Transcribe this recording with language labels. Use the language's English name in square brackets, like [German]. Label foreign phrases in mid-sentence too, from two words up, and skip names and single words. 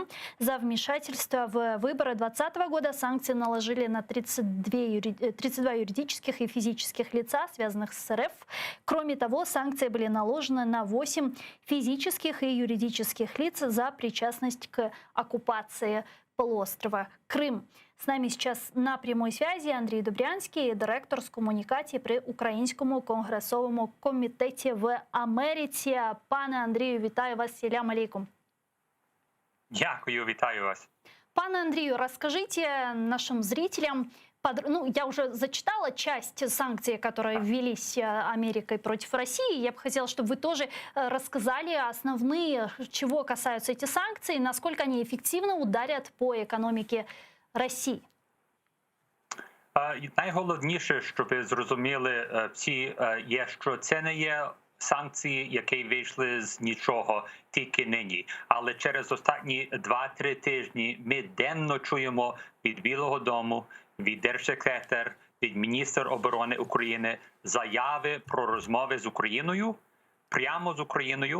[Russian] За вмешательство в выборы 2020 года санкции наложили на 32 юридических и физических лица, связанных с РФ. Кроме того, санкции были наложены на 8 физических и юридических лиц за причастность к оккупации полуострова Крым. С нами сейчас на прямой связи Андрій Добрянський, [Ukrainian] директор з комунікації при Українському конгресовому комітеті в Америці. Пане Андрію, вітаю вас. [Arabic] سلام عليكم. [Ukrainian] Дякую, вітаю вас. [Russian] Пане Андрею, расскажите нашим зрителям, я уже зачитала часть санкций, которые ввелись Америкой против России. Я бы хотела, чтобы вы тоже рассказали основные, чего касаются эти санкции, насколько они эффективно ударят по [Ukrainian] економіці Росії. Найголовніше, щоб ви зрозуміли всі, є, що це не є санкції, які вийшли з нічого тільки нині. Але через останні 2-3 тижні ми денно чуємо від Білого дому, від держсекретар, від міністра оборони України заяви про розмови з Україною, прямо з Україною.